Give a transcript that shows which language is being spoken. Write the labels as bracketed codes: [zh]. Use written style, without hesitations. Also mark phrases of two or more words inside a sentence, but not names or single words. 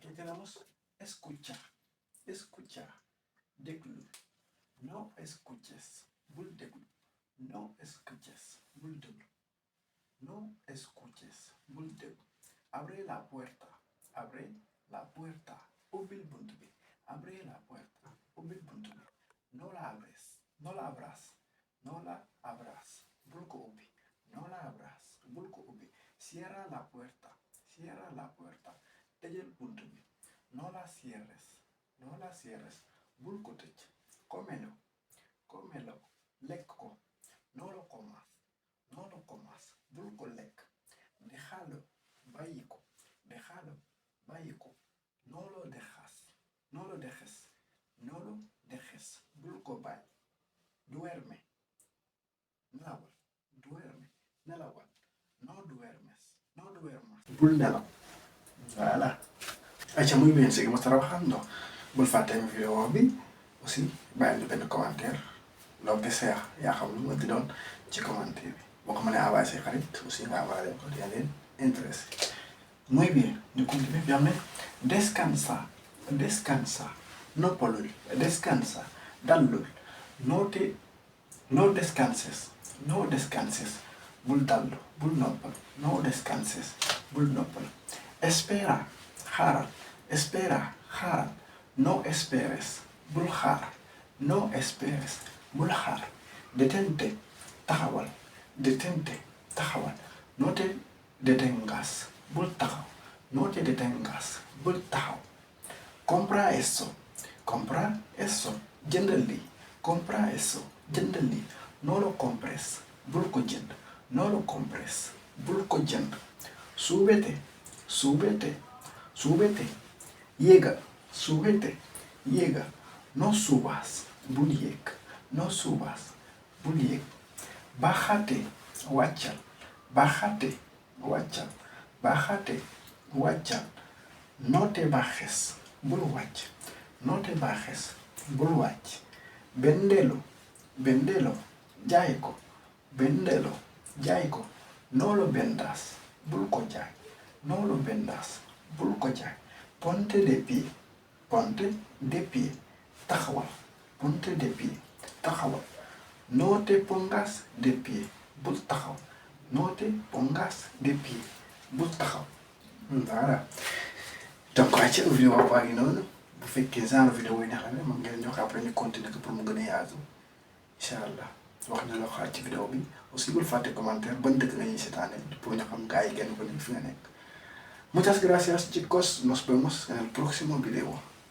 [es] digamos escucha, escucha, déglu. No escuches, [wo] bul déglu. [es] No escuches, [wo] bul déglu. [es] No escuches, [wo] bul déglu. [es] Abre la puerta, abre la puerta. [wo] Ubbil buntu bi. [es] Abre la puerta, [wo] ubbil buntu bi. [es] No la abres, no la abras, no la abras. [wo] Bul ko ubbi. [es] No la abras, [wo] bul ko ubbi. [es] Cierra la puerta, cierra la puerta. [wo] Tëjal buntu bi. No la cierres, no la cierres. Bul ko tëj. [es] Cómelo, cómelo. [wo] Lekk ko. [es] No lo comas, no lo comas. [wo] Bul ko lekk. Déjalo, bàyyi ko. Déjalo, bàyyi ko. [es] No lo dejas, no lo dejes, no lo dejes. [wo] Bul ko bàyyi. [es] Duerme, nelawal. Duerme, nelawal. No duermes, no duermas. [wo] Bul nelaw. Voilà. Acha, [es] muy bien, seguimos trabajando. [wo] Bul fàtte mi vidéo bi aussi bàyyi benn commentaire [es] lo que sea [wo] yaa xam lu ma di doon ci commentaire bi boo ko mënee envoyé say xarit aussi nga envoyé ko yaa leen intéressé. [es] Muy bien, ñu continuer bien. Descansa, descansa, noppalul, descansa, dallul. No descanses, no descanses. [wo] Bul dallu, bul noppal. [es] No descanses, [wo] bul noppal. [es] Espera, xaaral. Espera, xaaral. No esperes, [wo] bul xaar. [es] No esperes, [wo] bul xaar. [es] Detente, taxawal. Detente, taxawal. No te detengas, [wo] bul taxaw. [es] No te detengas, [wo] bul taxaw. [es] Compra eso, compra eso. [wo] Jëndal lii. [es] Compra eso, [wo] jëndal lii. [es] No lo compres, [wo] bul ko jënd. [es] No lo compres, [wo] bul ko jënd. [es] Súbete, súbete, súbete. Llega, súbete, llega. No subas, [wo] bul yéeg. [es] No subas, [wo] bul yéeg. [es] Bájate, wàccal. Bájate, wàccal. Bájate, wàccal. No te bajes, [wo] bul wàcc. [es] No te bajes, [wo] bul wàcc. [es] Vendelo, vendelo. [wo] Jaay ko. Vendelo, jaay ko. [es] No lo vendas, [wo] bul ko jaay. [es] No lo vendas, [wo] bul ko jaay. [es] Ponte de pie, ponte de pie. Taxawal. Ponte de pie, taxawal. No te pongas de pie, [wo] bul taxaw. [es] No te pongas de pie, [wo] bul taxaw. Voilà. Donc ayca vidéo baa ngi noonu bu fekkee genre vidéo yi neex na mën ngeen jox après ñu continuer ko pour mu gën a yaatu [ar] إن شاء الله [wo] wax na la xaar ci vidéo bi aussi bul fàtte commentaire ban dëkk nga ñuy seetaane pour ñu xam gars yi genn ko nekk fi nga nekk. [es] Muchas gracias chicos, nos vemos en el próximo video.